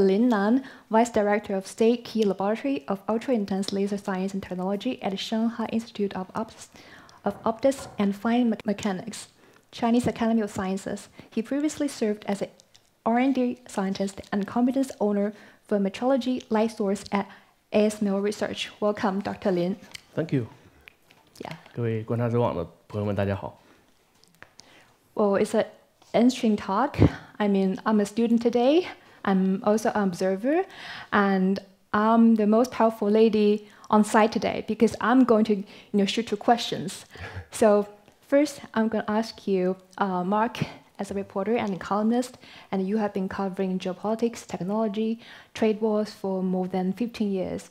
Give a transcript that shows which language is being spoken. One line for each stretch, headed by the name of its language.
English: Lin Nan, Vice Director of State Key Laboratory of Ultra-Intense Laser Science and Technology at Shanghai Institute of Optics and Fine Mechanics, Chinese Academy of Sciences. He previously served as an R&D scientist and competence owner for metrology light source at ASML Research. Welcome, Dr. Lin. Thank you. Yeah.
Chinese: 各位观察者网的朋友们，大家好。
English: Well, it's an interesting talk. I mean, I'm a student today. I'm also an observer, and I'm the most powerful lady on site today because I'm going to, shoot two questions. So first, I'm going to ask you, Mark, as a reporter and a columnist, and you have been covering geopolitics, technology, trade wars for more than 15 years.